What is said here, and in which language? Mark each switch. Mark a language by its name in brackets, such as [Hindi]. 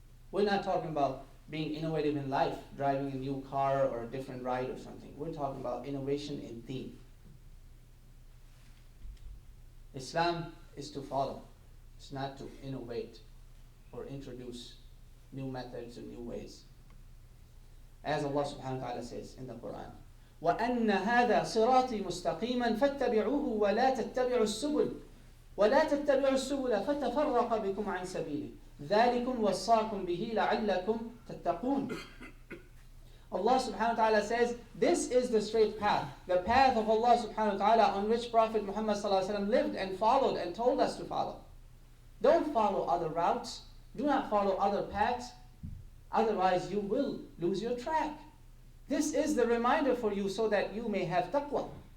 [English] We're not talking about being innovative in life, driving a new car or a different ride or something. We're talking about innovation in deen. Islam is to follow. It's not to innovate or introduce new methods or new ways. [Arabic] As Allah subhanahu wa ta'ala says in the Quran, وَأَنَّ هَذَا صِرَاطِي مُسْتَقِيمًا فَاتَّبِعُوهُ وَلَا تَتَّبِعُوا السُّبُلَ وَلَا تَتَّبِعُوا السُّبُلَ فَتَفَرَّقَ بِكُمْ عَنْ سَبِيلِهِ ذَلِكُمْ وَصَّاكُمْ بِهِ لَعَلَّكُمْ تَتَّقُونَ. [English] Allah subhanahu wa ta'ala says, this is the straight path, the path of Allah subhanahu wa ta'ala on which Prophet Muhammad sallallahu alaihi wasallam lived and followed and told us to follow. Don't follow other routes. Do not follow other paths. Otherwise you will lose your track. This is the reminder for you so that you may have taqwa.